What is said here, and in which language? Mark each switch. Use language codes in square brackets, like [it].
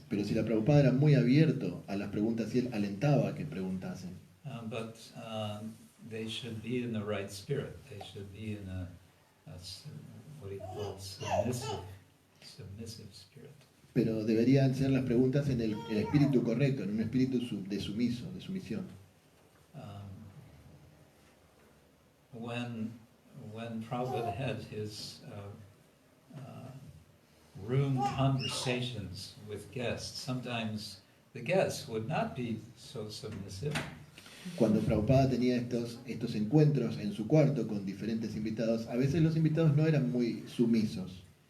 [es] Pero si la Prabhupada era muy abierto a las preguntas y él alentaba a que preguntasen. [en] But they should be in the right spirit. They should be in a what he calls submissive spirit. [es] Pero deberían ser las preguntas en el espíritu correcto, en un espíritu de sumisión. [en] When Prabhupada had his room conversations with guests, sometimes the guests would not be so submissive. [es] Cuando Prabhupada tenía estos encuentros en su cuarto con diferentes invitados, a veces los invitados no eran muy sumisos.